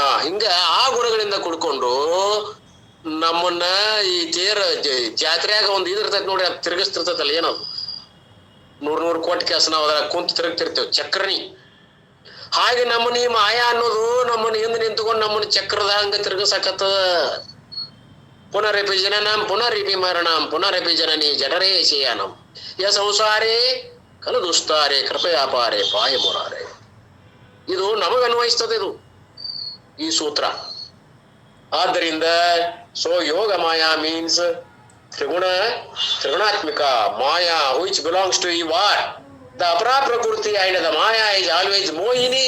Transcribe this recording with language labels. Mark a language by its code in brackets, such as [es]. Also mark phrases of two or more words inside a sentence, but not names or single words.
[kn] ಹಿಂಗ ಆ ಗುಣಗಳಿಂದ ಕುಡ್ಕೊಂಡು ನಮ್ಮನ್ನ ಈ ಜಾತ್ರೆಯಾಗ ಒಂದು ಇದಿರ್ತೈತಿ ನೋಡ್ರಿ, ಅದು ತಿರುಗಿಸ್ತಿರ್ತೈತಲ್ಲ, ಏನದು 100 ಕೋಟಿ ಕೆಲಸ ನಾವು ಅದ್ರ ಕುಂತ ತಿರುಗ್ತಿರ್ತೇವೆ, ಚಕ್ರನಿ. ಹಾಗೆ ನಮ್ಮನ್ನ ಈ ಮಾಯಾ ಅನ್ನೋದು ನಮ್ಮನ್ನ ಹಿಂದೆ ನಿಂತ್ಕೊಂಡು ನಮ್ಮನ್ನ ಚಕ್ರದ ಹಂಗ ತಿರುಗಿಸಕತ್ತದ. [sa] ಪುನರಪಿ ಜನನಂ ಪುನರಪಿ ಮರಣಂ ಪುನರಪಿ ಜನನಿ ಜಠರೇ ಶೇಯನಂ ಯ ಸಂಸಾರೇ ಕಲು ದುಸ್ತಾರೆ ಕೃಪಯಾಪಾರೆ ಪಾಯ ಮುರಾರೆ. [kn] ಇದು ನಮಗ ಅನ್ವಯಿಸ್ತದೆ ಇದು ಈ ಸೂತ್ರ. [en] ಆದ್ದರಿಂದ so [sa] ಯೋಗ ಮಾಯಾ [en] means [sa] ತ್ರಿಗುಣಾತ್ಮಿಕ ಮಾಯಾ [en] which belongs to ಈ what the [sa] ಅಪರಾ ಪ್ರಕೃತಿ [en] and the ಮಾಯಾ is always ಮೋಹಿನಿ.